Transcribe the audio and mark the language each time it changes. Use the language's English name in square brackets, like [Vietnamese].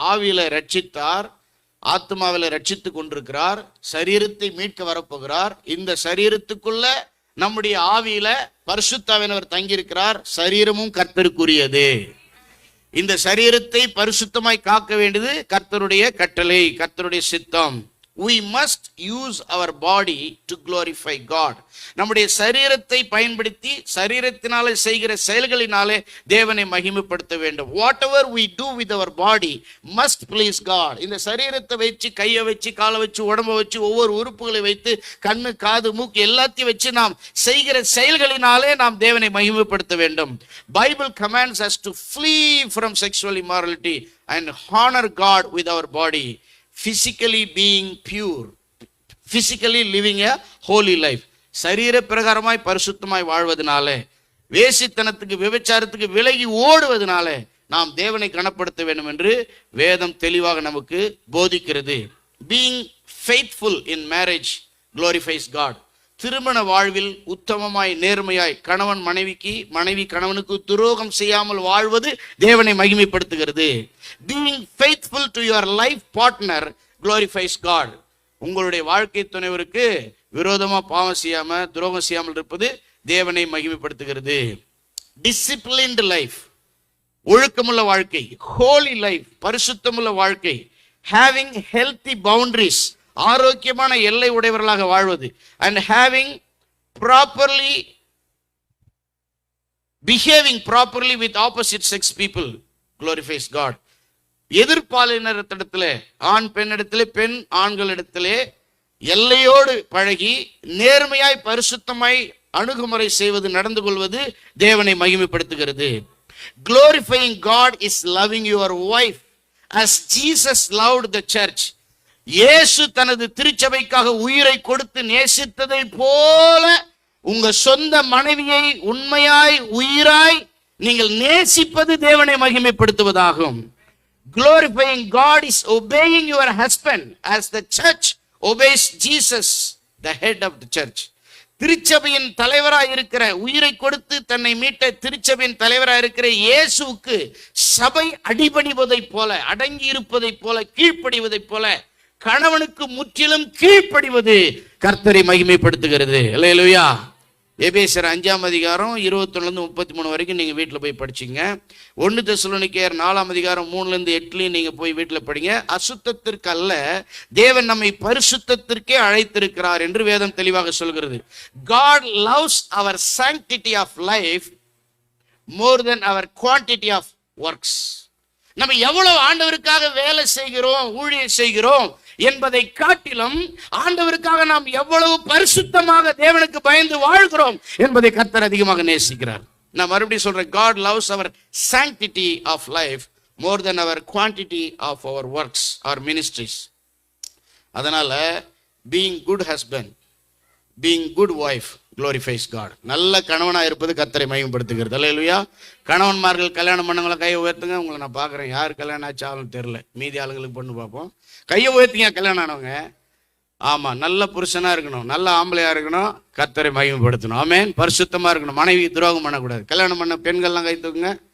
[Tamil] ஆவியில ரட்சித்தார், ஆத்மாவில் ரட்சித்து கொண்டிருக்கிறார், சரீரத்தை மீட்க வரப்போகிறார். இந்த சரீரத்துக்குள்ள நம்முடைய ஆவியில பரிசுத்த ஆவியானவர் தங்கியிருக்கிறார். சரீரமும் கர்த்தருக்குரியது. இந்த சரீரத்தை பரிசுத்தமாய் காக்க வேண்டியது கர்த்தருடைய கட்டளை, கர்த்தருடைய சித்தம். [English] We must use our body to glorify God. [Tamil] நம்முடைய சரீரத்தை பயன்படுத்தி சரீரத்தினாலே செய்கிற செயல்களினாலே தேவனை மகிமைப்படுத்த வேண்டும். [English] Whatever we do with our body must please God. [Tamil] இந்த சரீரத்தை வச்சு, கையை வச்சு, காலை வச்சு, உடம்பை வச்சு, ஒவ்வொரு உறுப்புகளை வைத்து, கண்ணு, காது, மூக்கு எல்லாத்தையும் வச்சு நாம் செய்கிற செயல்களினாலே நாம் தேவனை மகிமைப்படுத்த வேண்டும். [English] Bible commands us to flee from sexual immorality and honor God with our body. Physically being pure, physically living a holy life. [Tamil] சரீர பிரகாரமாய் பரிசுத்தமாய் வாழ்வதனால, வேசித்தனத்துக்கு விபச்சாரத்துக்கு விலகி ஓடுவதனால நாம் தேவனை கனப்படுத்த வேண்டும் என்று வேதம் தெளிவாக நமக்கு போதிக்கிறது. [English] Being faithful in marriage glorifies God. [Tamil] திருமண வாழ்வில் உத்தமமாய் நேர்மையாய் கணவன் மனைவிக்கு, மனைவி கணவனுக்கு துரோகம் செய்யாமல் வாழ்வது தேவனை மகிமைப்படுத்துகிறது. [English] Being faithful to your life partner glorifies God. [Tamil] உங்களுடைய வாழ்க்கை துணைவருக்கு விரோதமா பாவம் செய்யாம, துரோகம் செய்யாமல் இருப்பது தேவனை மகிமைப்படுத்துகிறது. [English] Disciplined life, [Tamil] ஒழுக்கமுள்ள வாழ்க்கை. [English] Holy life, [Tamil] பரிசுத்தமுள்ள வாழ்க்கை. [English] Having healthy boundaries, [Tamil] ஆரோக்கியமான எல்லை உடையவர்களாக வாழ்வது. [English] And having properly behaving properly with opposite sex people glorifies God. [Tamil] எதிர்பாலினத்திடத்திலே, ஆண் பெண்ணிடத்திலே, பெண் ஆண்களிடத்திலே எல்லையோடு பழகி நேர்மையாய் பரிசுத்தமாய் அணுகுமுறை செய்வது, நடந்து கொள்வது தேவனை மகிமைப்படுத்துகிறது. [English] Glorifying God is loving your wife as Jesus loved the church. [Tamil] இயேசு தனது திருச்சபைக்காக உயிரை கொடுத்து நேசித்ததை போல உங்க சொந்த மனைவியை உண்மையாய் உயிராய் நீங்கள் நேசிப்பது தேவனை மகிமைப்படுத்துவதாகும். [English] Glorifying God is obeying your husband as the church obeys Jesus, the head of the church. [Tamil] திருச்சபையின் தலைவராய் இருக்கிற, உயிரை கொடுத்து தன்னை மீட்ட திருச்சபையின் தலைவராய் இருக்கிற இயேசுவுக்கு சபை அடிபணிவதைப் போல, அடங்கி இருப்பதைப் போல, கீழ்ப்படிவதைப் போல கணவனுக்கு முற்றிலும் கீழ்ப்படிவது கர்த்தரை மகிமைப்படுத்துகிறது. அல்லேலூயா. எபேசியர் 5ஆம் அதிகாரம் 21-33 வரைக்கும் நீங்க வீட்டுல போய் படிச்சீங்க. 1 தெசலோனிக்கேயர் 4ஆம் அதிகாரம் 3-8 நீங்க போய் வீட்டுல படிங்க. அசுத்தத்திற்கு அல்ல, தேவன் நம்மை பரிசுத்தத்திற்கே அழைத்திருக்கிறார் என்று வேதம் தெளிவாக சொல்கிறது. [English] God loves our sanctity of life more than our quantity of works. [Tamil] நம்ம எவ்வளவு ஆண்டவருக்காக வேலை செய்கிறோம், ஊழியம் செய்கிறோம் என்பதை காட்டிலும் ஆண்டவருக்காக நாம் எவ்வளவு பரிசுத்தமாக தேவனுக்கு பயந்து வாழ்கிறோம் என்பதை கர்த்தர் அதிகமாக நேசிக்கிறார். நான் மறுபடியும் சொல்றேன், [English] God loves our sanctity of life more than our quantity of our works or ministries. அதனால being good husband, being good wife glorifies God. [Tamil] நல்ல கணவனா இருப்பது கர்த்தரை மகிமைப்படுத்துகிறது. அல்லேலூயா. கணவன்மார்கள் கல்யாணம் பண்ணவங்கள கையை உயர்த்துங்க. உங்களை நான் பார்க்குறேன், யார் கல்யாணம் ஆச்சாலும் தெரியல, மீதி ஆளுங்களுக்கு பொண்ணு பார்ப்போம். கையை உயர்த்திங்க கல்யாணம் ஆனவங்க. ஆமாம், நல்ல புருஷனாக இருக்கணும், நல்ல ஆம்பளையாக இருக்கணும், கர்த்தரை மகிமைப்படுத்தணும். ஆமென். பரிசுத்தமாக இருக்கணும், மனைவி துரோகம் பண்ணக்கூடாது. கல்யாணம் பண்ண பெண்கள்லாம் கை தூக்குங்க.